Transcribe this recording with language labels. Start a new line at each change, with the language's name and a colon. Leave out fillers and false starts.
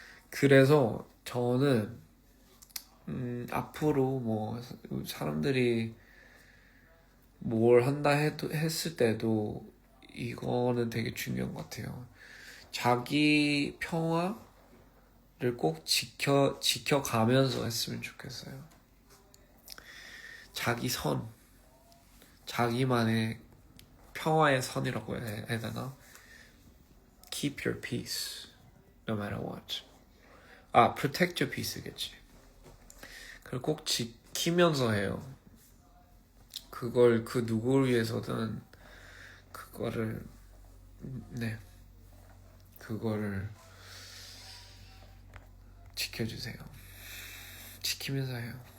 Korean: 그래서 저는 앞으로 뭐 사람들이 뭘 한다 했을 때도 이거는 되게 중요한 것 같아요. 자기 평화를 꼭 지켜가면서 했으면 좋겠어요. 자기 선, 자기만의 평화의 선이라고 해야 되나?
English: Keep your peace, no matter what. protect your peace겠지.
Korean: 그걸 꼭 지키면서 해요. 그걸 그 누구를 위해서든 그거를 그거를 지켜주세요. 지키면서 해요.